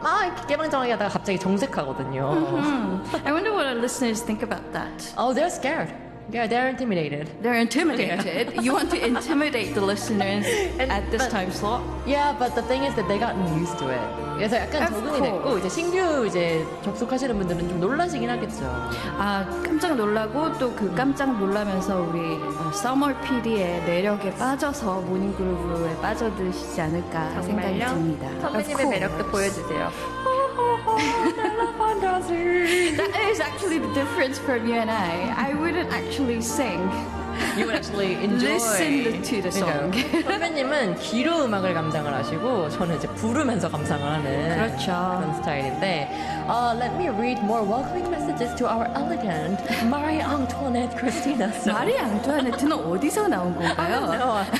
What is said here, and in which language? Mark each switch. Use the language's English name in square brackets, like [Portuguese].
[Korean] 아, 개방정하게다가 갑자기 정색하거든요. [English] I wonder what our listeners think about that. Oh, they're scared. Yeah, they're intimidated. They're intimidated? Yeah. You want to intimidate the listeners at this time slot? Yeah, but the thing is that they gotten used to it. [Korean] 그래서 약간 적응이 됐고 이제 신규 이제 접속하시는 분들은 좀 놀라시긴 하겠죠. 아, 깜짝 놀라고 또 그 깜짝 놀라면서 우리 Summer PD의 매력에 빠져서 모닝그룹에 빠져드시지 않을까 생각이 듭니다. 선배님의 매력도 보여주세요. [English] That is actually the difference from you and I. I wouldn't actually sing. You actually enjoy. Listen to the song. [Korean] 선배님은 귀로 음악을 감상을 하시고 저는 이제 부르면서 감상을 하는 그렇죠. 그런 스타일인데 [English] Let me read more welcoming messages to our elegant Marie Antoinette Christina. [Korean] Marie Antoinette는 어디서 나온 건가요?